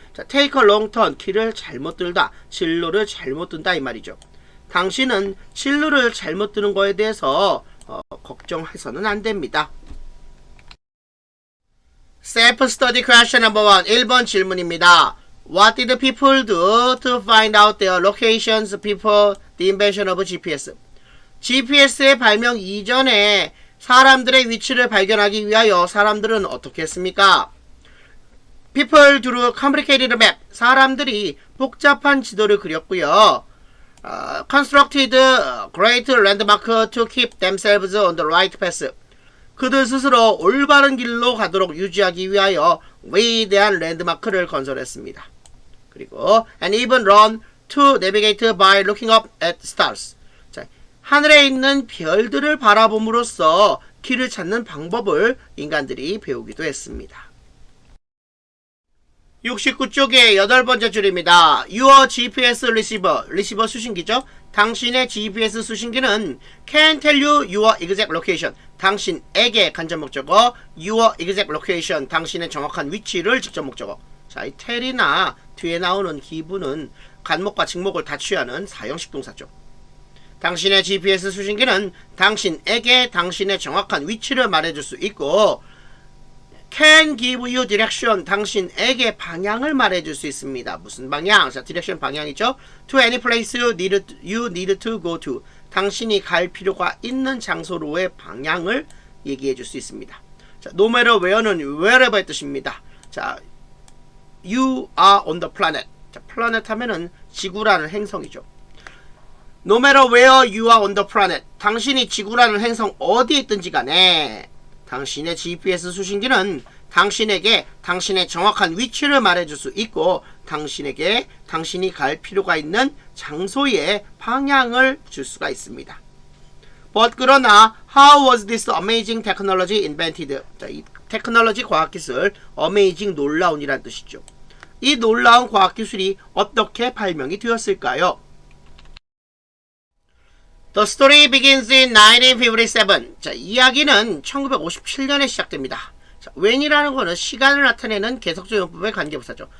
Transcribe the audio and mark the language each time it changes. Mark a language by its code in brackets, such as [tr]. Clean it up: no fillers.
[ko] 자, [en] take a long turn, [ko] 길을 잘못 들다, 진로를 잘못 든다 이 말이죠. 당신은 진로를 잘못 드는 거에 대해서 걱정해서는 안 됩니다. [en] Self-study question number 1. [ko] 1번 질문입니다. [en] What did people do to find out their locations before the invention of GPS? [ko] GPS의 발명 이전에 사람들의 위치를 발견하기 위하여 사람들은 어떻게 했습니까? [en] People drew complicated map. [ko] 사람들이 복잡한 지도를 그렸고요. [en] Constructed great landmark to keep themselves on the right path. [ko] 그들 스스로 올바른 길로 가도록 유지하기 위하여 위대한 랜드마크를 건설했습니다. 그리고 [en] and even run to navigate by looking up at stars. [ko] 자, 하늘에 있는 별들을 바라봄으로써 길을 찾는 방법을 인간들이 배우기도 했습니다. 69쪽의 8번째 줄입니다. [en] Your GPS receiver, [ko] 리시버 수신기죠. 당신의 GPS 수신기는 [en] can tell you your exact location. [ko] 당신에게 간접 목적어 [en] your exact location. [ko] 당신의 정확한 위치를 직접 목적어. 자, 이 tell이나 뒤에 나오는 give는 간목과 직목을 다 취하는 사형식 동사죠. 당신의 GPS 수신기는 당신에게 당신의 정확한 위치를 말해줄 수 있고 [en] can give you direction. [ko] 당신에게 방향을 말해줄 수 있습니다. 무슨 방향? 자, direction 방향이죠. [en] To any place you need to go to. [ko] 당신이 갈 필요가 있는 장소로의 방향을 얘기해줄 수 있습니다. 자, no matter where는 wherever의 뜻입니다. [en] 자, you are on the planet. [ko] 자, planet 하면은 지구라는 행성이죠. [en] No matter where you are on the planet. [ko] 당신이 지구라는 행성 어디에 있든지 간에 당신의 GPS 수신기는 당신에게 당신의 정확한 위치를 말해줄 수 있고 당신에게 당신이 갈 필요가 있는 장소의 방향을 줄 수가 있습니다. [en] But [ko] 그러나 [en] how was this amazing technology invented? [ko] 자, 이 테크놀로지 과학기술 amazing 놀라운이란 뜻이죠. 이 놀라운 과학기술이 어떻게 발명이 되었을까요? [en] The story begins in 1957. [ko] 자, 이야기는 1957년에 시작됩니다. 자, when이라는 거는 시간을 나타내는 계속적 용법의 관계부사죠.